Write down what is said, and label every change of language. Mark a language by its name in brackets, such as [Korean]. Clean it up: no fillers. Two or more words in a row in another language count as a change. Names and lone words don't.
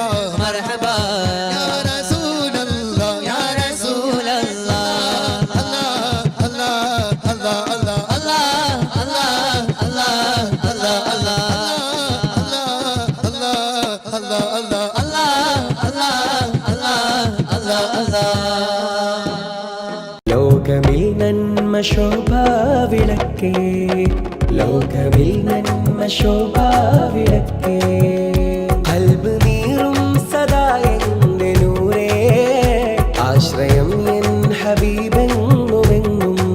[Arabic] मरहबा يا رسول الله يا رسول الله अल्लाह अल्लाह अल्लाह अल्लाह अल्लाह अल्लाह अल्लाह अल्लाह अल्लाह अल्लाह अल्लाह [Malayalam] ലോകമിൽ നന്മ ശോഭാവിളക്കേ ലോകമിൽ നന്മ ശോഭാവിളക്കേ കൽബ് നീറും സദാ എന്റെ നൂരേ ആശ്രയം എൻ ഹബീബെങ്ങുമെങ്ങും